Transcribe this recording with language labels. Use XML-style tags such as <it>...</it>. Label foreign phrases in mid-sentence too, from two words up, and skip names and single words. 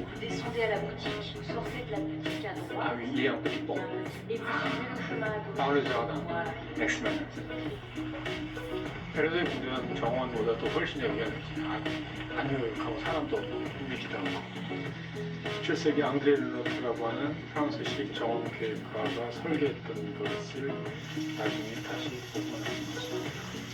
<fr>Descendez à la boutique, sortez de la boutique à droite. Ah oui, il y a un petit pont. Et vous suivez le chemin à gauche. Par le jardin. Voilà.</fr> <ko>엑스맨. 베르사유 궁전은 정원보다 또 훨씬 여기가 아늑하고 사람도 없고 분위기도 하고. 17세기 앙드레 르노트라고 하는 프랑스식 정원 계획가가 설계했던 것을 나중에 다시 복원한 것입니다.</ko>